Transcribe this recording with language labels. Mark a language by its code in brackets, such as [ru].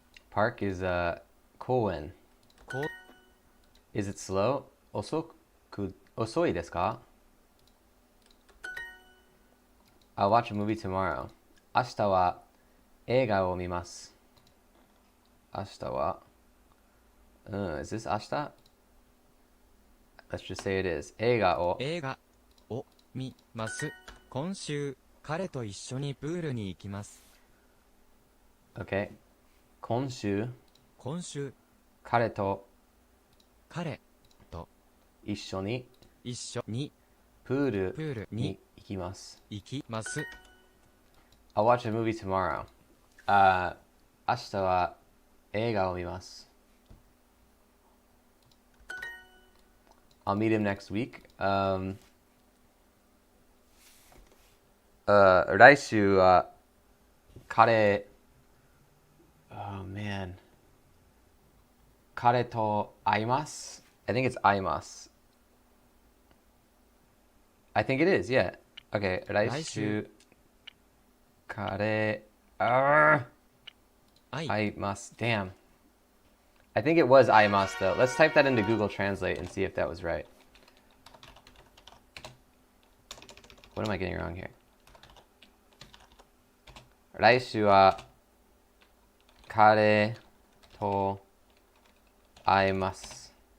[en] Park is 公園. [ja] こう [en] Is it slow? [ja] 遅いですか? [en] I'll watch a movie tomorrow. [ja] 明日は映画を見ます. 明日は [en] is this 明日? Let's just say it is. [ja] 映画を見ます。今週彼と一緒にプールに行きます。 [en] Okay. [ja] 今週彼と一緒にプールに行きます。行きます。 [en] I'll watch a movie tomorrow. [ja] 明日は映画を見ます。 [en] I'll meet him next week. [ja] 来週は彼 [en] Oh man. [ja] 彼と会います. [en] I think it's 会います. I think it is, yeah. [ja] Okay, 来週彼会います. [en] Damn. I think it was 会います though. Let's type that into Google Translate and see if that was right. What am I getting wrong here? [ja] 来週は彼と会います.